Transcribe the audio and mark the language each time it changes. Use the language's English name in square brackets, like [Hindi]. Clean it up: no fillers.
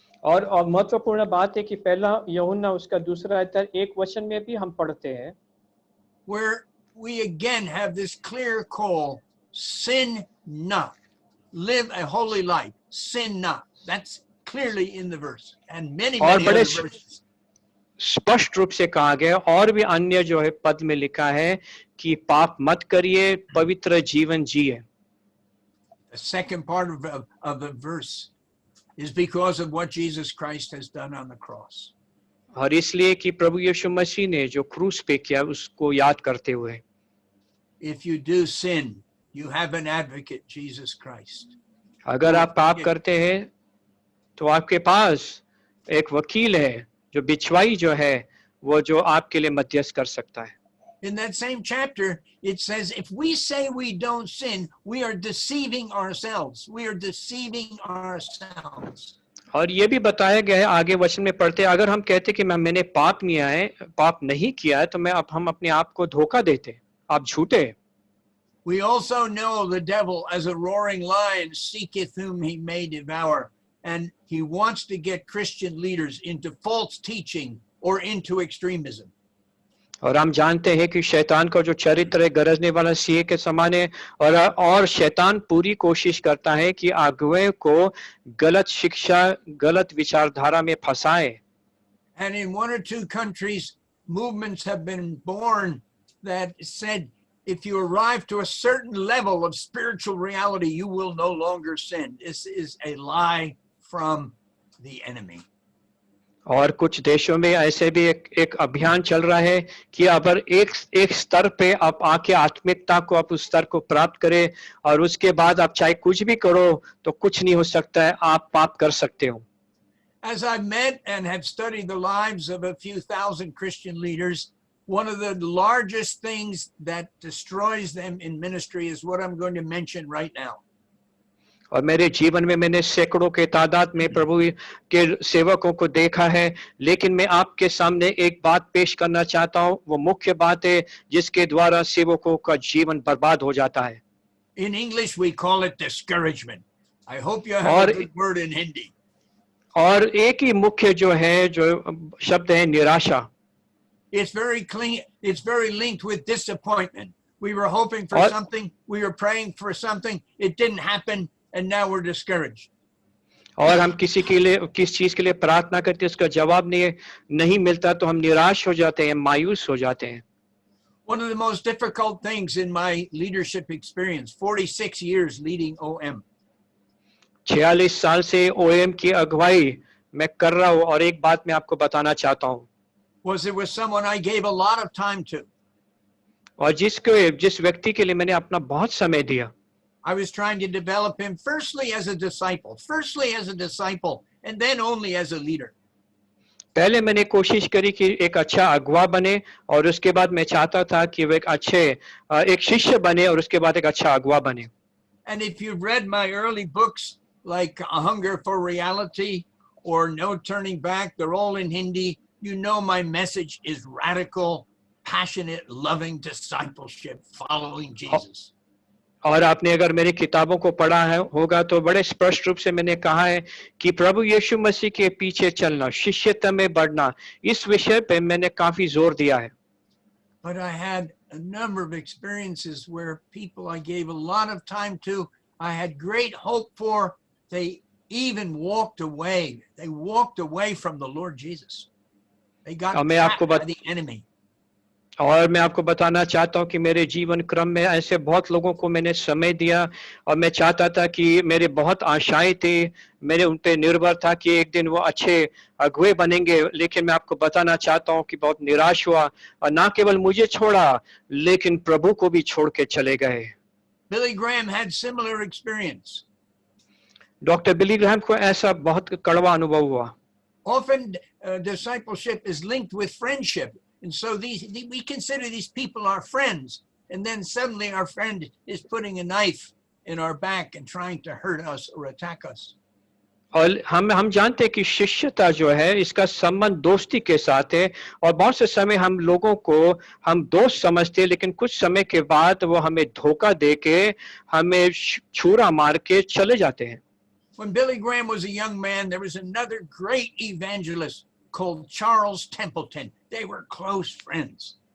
[Hindi] और महत्वपूर्ण बात है कि पहला यूहन्ना उसका दूसरा अध्याय 1 वचन में भी हम पढ़ते हैं, [English] where we again have this clear call, sin not, live a holy life, sin not. That's clearly in the verse and many other verses. [Hindi] स्पष्ट रूप से कहा गया, और भी अन्य जो है पद में लिखा है कि पाप मत करिए, पवित्र जीवन जिए। [English] The second part of the verse is because of what Jesus Christ has done on the cross. [Hindi] और इसलिए कि प्रभु यीशु मसीह ने जो क्रूस पे किया उसको याद करते हुए। [English] If you do sin, you have an advocate, Jesus Christ. [Hindi] अगर आप पाप करते हैं तो आपके पास एक वकील है, जो बिचवाई जो है वो जो आपके लिए मध्यस्थ कर सकता है। [English] In that same chapter, it says, if we say we don't sin, we are deceiving ourselves. We are deceiving ourselves. [Hindi] और ये भी बताया गया है आगे वचन में पढ़ते, अगर हम कहते कि मैंने पाप नहीं किया है, तो हम अपने आप को धोखा देते, आप झूठे। [English] We also know the devil as a roaring lion seeketh whom he may devour. And he wants to get Christian leaders into false teaching or into extremism. [Hindi] और हम जानते हैं कि शैतान का जो चरित्र है गरजने वाला सिंह के समान है, और शैतान पूरी कोशिश करता है कि अगुवे को गलत शिक्षा, गलत विचारधारा में फंसाए। [English] And in one or two countries, movements have been born that said, if you arrive to a certain level of spiritual reality, you will no longer sin. This is a lie from the enemy. [Hindi] और कुछ देशों में ऐसे भी एक अभियान चल रहा है कि अगर एक स्तर पे आप आके आत्मिकता को, आप उस स्तर को प्राप्त करें, और उसके बाद आप चाहे कुछ भी करो तो कुछ नहीं हो सकता है, आप पाप कर सकते हो। [English] As I've met and have studied the lives of a few thousand Christian leaders, one of the largest things that destroys them in ministry is what I'm going to mention right now. [Hindi] और मेरे जीवन में मैंने सैकड़ों के तादाद में प्रभु के सेवकों को देखा है, लेकिन मैं आपके सामने एक बात पेश करना चाहता हूँ, वो मुख्य बात है जिसके द्वारा सेवकों का जीवन बर्बाद हो जाता है। [English] In English we call it discouragement. I hope you have a good word in Hindi. [Hindi] और एक ही मुख्य जो है, जो शब्द है निराशा। [English] It's very linked with disappointment. We were hoping for something, we were praying for something, it didn't happen, and now we're discouraged. [Hindi] और हम किस चीज के लिए प्रार्थना करते हैं, उसका जवाब नहीं मिलता तो हम निराश हो जाते हैं, मायूस हो जाते हैं। [English] One of the most difficult things in my leadership experience, 46 years leading OM. [Hindi] 46 साल से OM की अगुवाई मैं कर रहा हूँ, और एक बात मैं आपको बताना चाहता हूँ, [English] There was someone I gave a lot of time to. [Hindi] और जिस व्यक्ति के लिए मैंने अपना बहुत समय दिया। [English] I was trying to develop him firstly as a disciple, and then only as a leader. [Hindi] पहले मैंने कोशिश करी कि एक अच्छा अगुवा बने, और उसके बाद मैं चाहता था कि वो एक शिष्य बने, और उसके बाद एक अच्छा अगुवा बने। [English] And if you've read my early books like A Hunger for Reality or No Turning Back, they're all in Hindi. You know my message is radical, passionate, loving discipleship, following Jesus. [Hindi] और आपने अगर मेरी किताबों को पढ़ा होगा तो बड़े स्पष्ट रूप से मैंने कहा है कि प्रभु यीशु मसीह के पीछे चलना, शिष्यता में बढ़ना, इस विषय पे मैंने काफी जोर दिया है। [English] But I had a number of experiences where people I gave a lot of time to, I had great hope for, they even walked away. They walked away from the Lord Jesus. They got trapped by the enemy. [Hindi] और मैं आपको बताना चाहता हूं कि मेरे जीवन क्रम में ऐसे बहुत लोगों को मैंने समय दिया और मैं चाहता था कि मेरे बहुत आशाएं थी, मेरे उन पे निर्भर था कि एक दिन वो अच्छे अगुए बनेंगे, लेकिन मैं आपको बताना चाहता हूं कि बहुत निराश हुआ और ना केवल मुझे छोड़ा लेकिन प्रभु को भी छोड़ के चले गए। [English] Billy Graham had similar experience. [Hindi] Doctor Billy Graham को ऐसा बहुत कड़वा अनुभव हुआ। [English] Often discipleship is linked with friendship. And so we consider these people our friends. And then suddenly our friend is putting a knife in our back and trying to hurt us or attack us. [Hindi] और हम जानते हैं कि शिष्यता जो है इसका संबंध दोस्ती के साथ है और बहुत से समय हम लोगों को हम दोस्त समझते हैं, लेकिन कुछ समय के बाद वो हमें धोखा देके हमें छुरा मार के चले जाते हैं। [English] When Billy Graham was a young man, there was another great evangelist called Charles Templeton. They were close friends.